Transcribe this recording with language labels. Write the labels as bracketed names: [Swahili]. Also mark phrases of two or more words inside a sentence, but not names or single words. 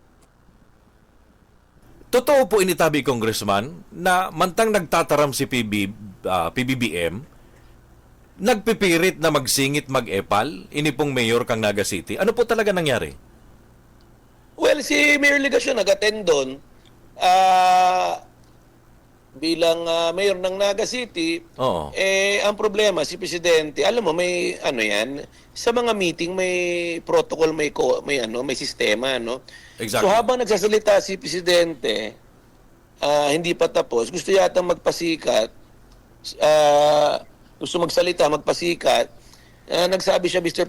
[Bikol] Totoo po initabi, Congressman, na mantang nagtataram si PBBM, nagpipirit na magsingit mag-epal, ini pong mayor kang Naga City. [Filipino] Ano po talaga nangyari? Well, si Mayor Legasyon nag-attend doon bilang mayor ng Naga City. Oo. Ang problema, si Presidente, alam mo, may ano yan, sa mga meeting may protocol, may sistema, no? Exactly. So habang nagsasalita si Presidente, hindi pa tapos, gusto yata magpasikat, gusto magsalita, magpasikat, nagsabi siya, Mr.